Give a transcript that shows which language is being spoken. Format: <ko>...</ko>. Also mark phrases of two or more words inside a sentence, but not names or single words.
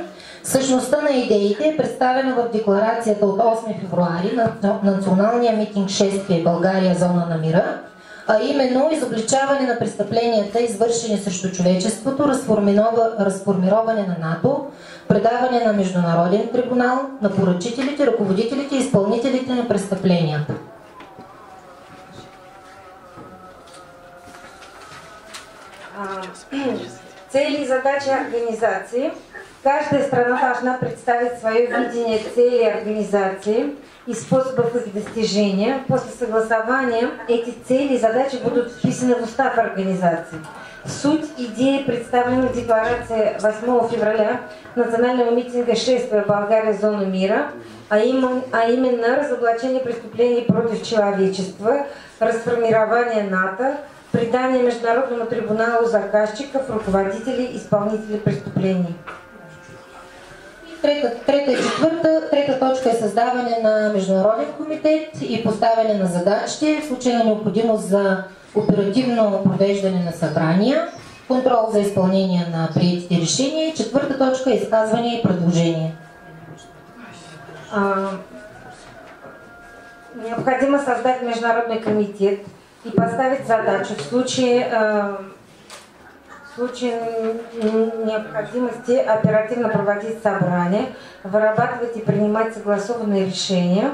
<bg>Същността на идеите е представена в декларацията от 8 февруари на националния митинг шествие България зона на мира, а именно изобличаване на престъпленията, извършени срещу човечеството, разформироване на НАТО, предаване на международен трибунал на поръчителите, ръководителите и изпълнителите на престъпленията.</bg> <ru>Цели и задачи организации. Каждая страна должна представить свое видение цели организации и способов их достижения. После согласования эти цели и задачи будут вписаны в устав организации. Суть идеи представлена в декларации 8 февраля национального митинга шествия България зона мира, а именно разоблачение преступлений против человечества, расформирование НАТО, предание Международному трибуналу заказчиков, руководителей, исполнителей преступлений.</ru> <bg>Трета точка е създаване на международен комитет и поставяне на задачи в случай на необходимост за оперативно провеждане на събрания, контрол за изпълнение на приетите решения. Четвърта точка е изказване и предложение.</bg> <ru>Необходимо создать международный комитет и поставить задачу в случае необходимости оперативно проводить собрания, вырабатывать и принимать согласованные решения.</ru>